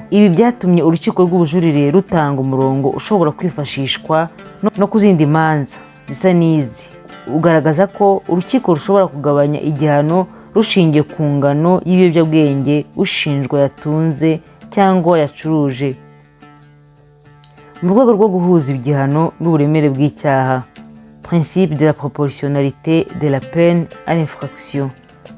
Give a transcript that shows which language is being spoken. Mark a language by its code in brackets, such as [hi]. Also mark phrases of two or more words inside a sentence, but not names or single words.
[rw] Ibi byatumye urukiko rw'ubujurire rutanga umurongo ushobora kwifashishwa no ku zindi manza zisa n'izi, ugaragaza ko urukiko rushobora kugabanya igihano rushingiye ku ngano y'ibiyobyabwenge ushinjwa yatunze cyangwa yacuruje mu rwego rwo guhuza igihano n'uburemere bw'icyaha. [fr] Principe de la proportionnalité de la peine à l'infraction.